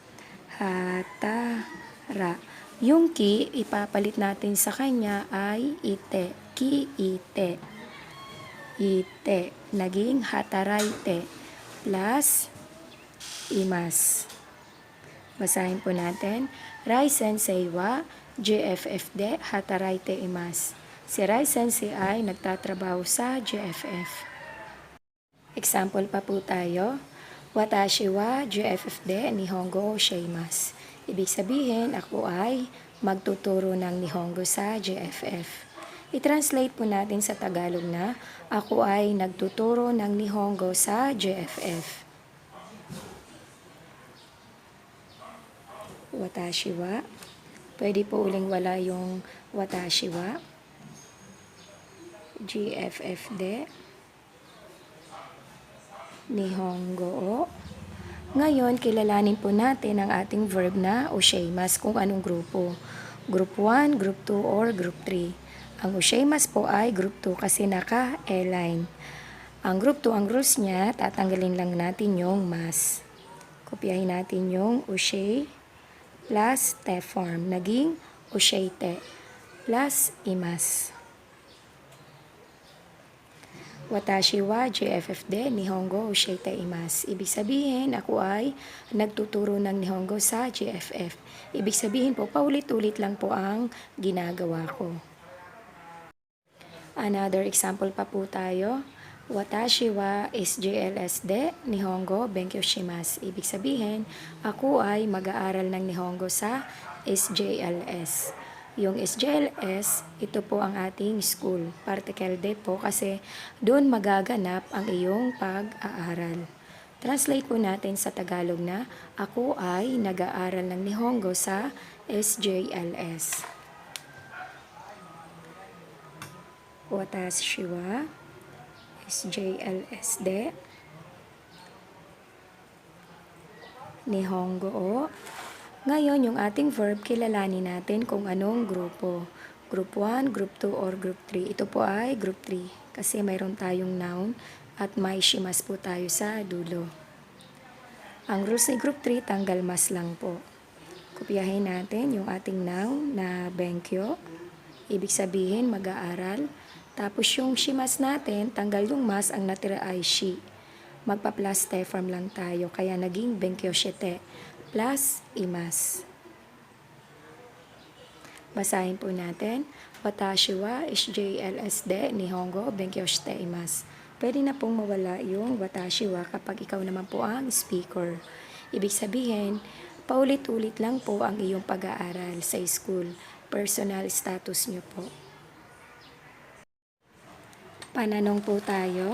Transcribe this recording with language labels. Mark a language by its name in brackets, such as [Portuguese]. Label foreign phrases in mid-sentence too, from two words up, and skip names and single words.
[Japanese] Hatara. [Filipino] Yung ki, ipapalit natin sa kanya ay ite. [Japanese] Ki ite. Ite. [Filipino] Naging hataraite. Plus imas. Basahin po natin. [Japanese] Rai sensei wa GFF de hataraite imasu. [Filipino] Si Rai sensei ay nagtatrabaho sa GFF. Example pa po tayo. [Japanese] Watashi wa GFF de Nihongo shimasu. [Filipino] Ibig sabihin, ako ay magtuturo ng Nihongo sa GFF. I-translate po natin sa Tagalog na, ako ay nagtuturo ng Nihongo sa JFF. [Japanese] Watashi wa. [Filipino] Pwede po uling wala yung [Japanese] watashi wa. JFF de. Nihongo o. [Filipino] Ngayon, kilalanin po natin ang ating verb na osheimasu kung anong grupo. [English] Group 1, Group 2, or Group 3. [Filipino] Ang osheimasu po ay Group 2 kasi naka-E-line. Ang Group 2, ang rules niya, tatanggalin lang natin yung mas. Kopyahin natin yung oshei plus te form. Naging osheite plus imasu. [Japanese] Watashi wa JFF de Nihongo osheite imasu. [Filipino] Ibig sabihin, ako ay nagtuturo ng Nihongo sa JFF. Ibig sabihin po, paulit-ulit lang po ang ginagawa ko. [English] Another example [Filipino] pa po tayo. [Japanese] Watashi wa SJLS de Nihongo benkyou shimasu. [Filipino] Ibig sabihin, ako ay mag-aaral ng Nihongo sa SJLS. Yung SJLS, ito po ang ating school. Particle de po kasi doon magaganap ang iyong pag-aaral. Translate po natin sa Tagalog na, ako ay nag-aaral ng Nihongo sa SJLS. [Japanese] Watashi wa SJLS de Nihongo o. [Filipino] Ngayon, yung ating verb, kilalanin natin kung anong grupo. [English] Group 1, Group 2, or Group 3. [Filipino] Ito po ay Group 3 kasi mayroon tayong noun at may shimasu po tayo sa dulo. Ang rules ni Group 3, tanggal mas lang po. Kopyahin natin yung ating noun na benkyou. Ibig sabihin, mag-aaral. Tapos yung shimasu natin, tanggal yung mas, ang natira ay shi. Magpa-plus te form lang tayo, kaya naging [Japanese] benkyou shite [Filipino] plus imasu. Basahin po natin. [Japanese] Watashi wa SJLS de Nihongo benkyou shite imasu. [Filipino] Pwede na pong mawala yung [Japanese] watashi wa [Filipino] kapag ikaw naman po ang speaker. Ibig sabihin, paulit-ulit lang po ang iyong pag-aaral sa school. [English] Personal status [Filipino] nyo po. Pananong po tayo.